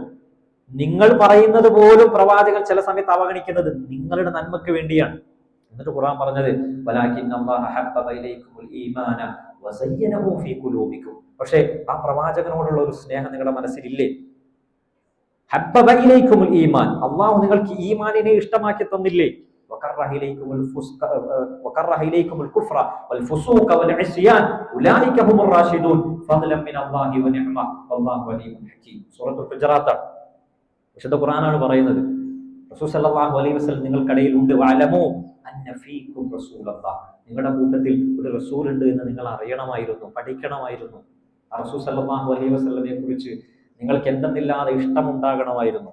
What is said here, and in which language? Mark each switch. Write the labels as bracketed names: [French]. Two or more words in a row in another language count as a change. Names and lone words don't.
[Malayalam] നിങ്ങൾ പറയുന്നത് പോലും പ്രവാചകൻ ചില സമയത്ത് അവഗണിക്കുന്നത് നിങ്ങളുടെ നന്മയ്ക്ക് വേണ്ടിയാണ്. എന്നിട്ട് ഖുർആൻ പറഞ്ഞത്, പക്ഷേ ആ പ്രവാചകനോടുള്ള ഒരു സ്നേഹം നിങ്ങളുടെ മനസ്സിലില്ലേ? [Arabic] حبب إليكم الإيمان, [Malayalam] അല്ലാഹു നിങ്ങൾക്ക് ഈമാനിനെ ഇഷ്ടമാക്കി തന്നില്ലേ? [Arabic] وكره إليكم الكفر والفسوق والعصيان أولئك هم الراشدون فضلا من الله ونعمة والله عليم حكيم. [Malayalam] സൂറത്തുൽ ഹുജറാത്ത് വിശുദ്ധ ഖുർആനാണ് പറയുന്നത്. [Arabic] رسول صلى الله عليه وسلم [Malayalam] നിങ്ങൾക്കിടയിൽ ഉണ്ട്. [Arabic] واعلموا أن فيكم رسول الله, [Malayalam] നിങ്ങളുടെ കൂട്ടത്തിൽ ഒരു റസൂൽ ഉണ്ട് എന്ന് നിങ്ങൾ അറിയണമായിരുന്നു, പഠിക്കണമായിരുന്നു. ആ [Arabic] رسول صلى الله عليه [Malayalam] വസല്ലമയെ കുറിച്ച് നിങ്ങൾക്ക് എന്തെന്നില്ലാതെ ഇഷ്ടമുണ്ടാകണമായിരുന്നു.